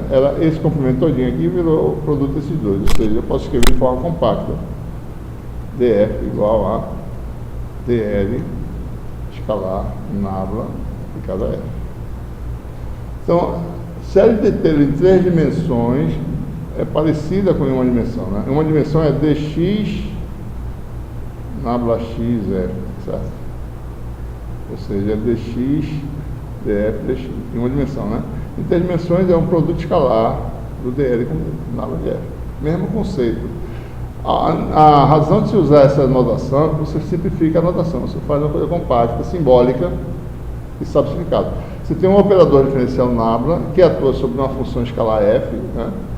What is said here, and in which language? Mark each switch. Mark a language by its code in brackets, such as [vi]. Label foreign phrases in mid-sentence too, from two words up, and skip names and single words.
[pt] Esse comprimento todinho aqui virou o produto desses dois. Ou seja, eu posso escrever de forma compacta df igual a dl escalar nabla aplicado a f. Então, série de ter em 3 dimensões é parecida com uma dimensão, né? Uma dimensão é dx nabla x f, certo? Ou seja, é dx df dx, em uma dimensão, né? Em 3 dimensões é um produto escalar do dl com nabla de f. Mesmo conceito. A razão de se usar essa notação é que você simplifica a notação. Você faz uma coisa compacta, simbólica e simplificada. Você tem um operador diferencial nabla que atua sobre uma função escalar f, né?